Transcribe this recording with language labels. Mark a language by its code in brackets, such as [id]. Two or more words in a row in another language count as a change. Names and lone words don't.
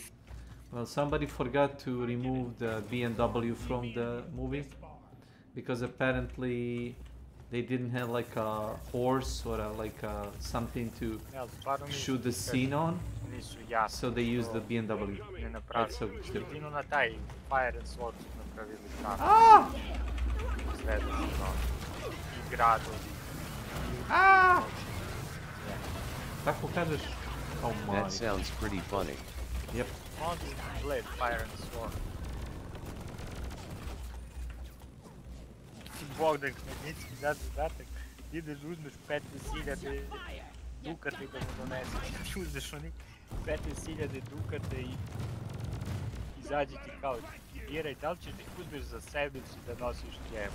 [en] Well, somebody forgot to remove the BMW from the movie because apparently they didn't have like a horse or something to shoot the scene on, so they used the BMW. That's so stupid. [bs] Jedino na taj Fire and Sword su napravili tako. Izvedeno i gradovi. Tako kažeš? [en] Oh my. That sounds pretty funny. Yep. On Blade, Fire and Sword. [bs] Bogdan Kmenicki da zadatak, ideš uzmeš 15.000 dukata i da mu doneseš. Uzmeš onih 15.000 dukata i izađi ti kao biraj da li ćeš da ih uzmeš za sebe ili da nosiš njemu.